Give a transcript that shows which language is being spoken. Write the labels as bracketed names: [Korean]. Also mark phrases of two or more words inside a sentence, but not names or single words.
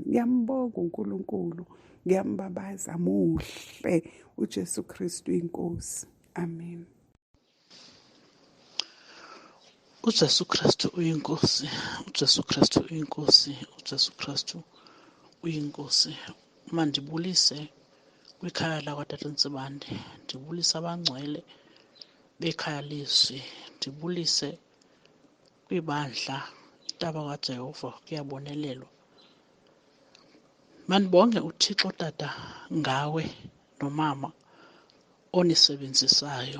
[Zulu] Ngiyambonga uNkulunkulu, ngiyambabaza. Muhle uJesu Kristu inkosi. Amen. uJesu Kristu uyinkosi, uJesu Kristu uyinkosi, uJesu Kristu uyinkosi. [Xhosa] Uma ndibulise kwikhaya lakwaTata Nsibande, ndibulise abangcwele bekhaya leZwi, ndibulise kwibandla iTaba kaJehova kuyabonelelwa. Mandibonge uThixo Tata ngawe nomama onisebenzisayo.